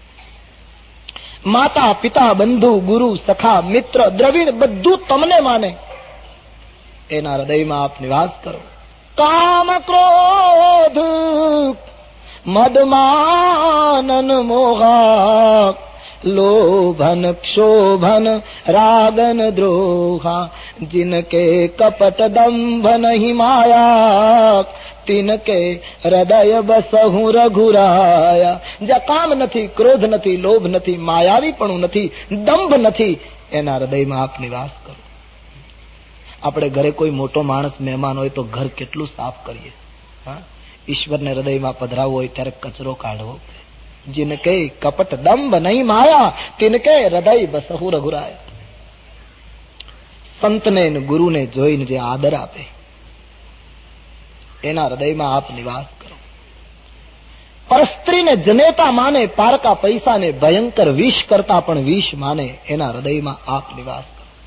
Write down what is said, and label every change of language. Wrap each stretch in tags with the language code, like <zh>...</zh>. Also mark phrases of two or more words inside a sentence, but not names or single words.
<gu>માતા પિતા બંધુ ગુરુ સખા મિત્ર દ્રવિડ બધું તમને માને એના હૃદયમાં આપ નિવાસ કરો.</gu> <awa>काम क्रोध मदमानन मोहा लोभन क्षोभन रागन द्रोहा जिनके कपट दंभ नहीं माया तिनके हृदय बसहु रघुराया.</awa> <gu>જ્યાં કામ નથી, ક્રોધ નથી, લોભ નથી, માયાવીપણું નથી, દંભ નથી, એના હૃદયમાં આપ નિવાસ કરો. આપણે ઘરે કોઈ મોટો માણસ મહેમાન હોય તો ઘર કેટલું સાફ કરીએ. ઈશ્વરને હૃદયમાં પધરાવવું હોય ત્યારે કચરો કાઢવો પડે.</gu> <awa>जिनके कपट दंभ नहीं माया तिनके हृदय बसहु रघुराया.</awa> <gu>સંતને ગુરુને જોઈને જે આદર આપે એના હૃદયમાં આપ નિવાસ કરો. પરસ્ત્રીને જનેતા માને, પારકા પૈસાને ભયંકર વિષ કરતા પણ વિષ માને એના હૃદયમાં આપ નિવાસ કરો.</gu>